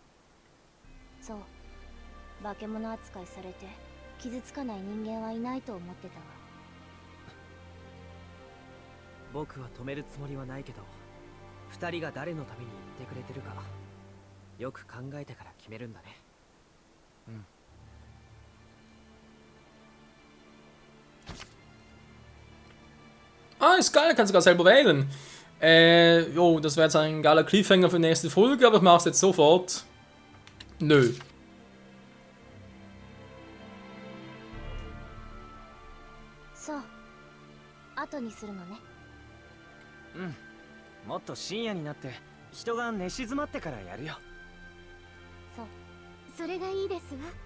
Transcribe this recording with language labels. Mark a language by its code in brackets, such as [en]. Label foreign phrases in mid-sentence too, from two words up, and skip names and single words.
[ja] そう、化け物扱いされて傷つかない人間はいないと思ってたわ。僕は止めるつもりはないけど、二人が誰のために言ってくれてるかよく考えてから決めるんだね。うん。 [de] Ah, ist geil, kannst sogar selber wählen. Jo, das wäre jetzt ein geiler Cliffhanger für die nächste Folge, aber ich mache es jetzt sofort. Nö. [ja] そう、後にするのね。うん、もっと深夜になって人が寝静まってからやるよ。そう、それがいいですわ。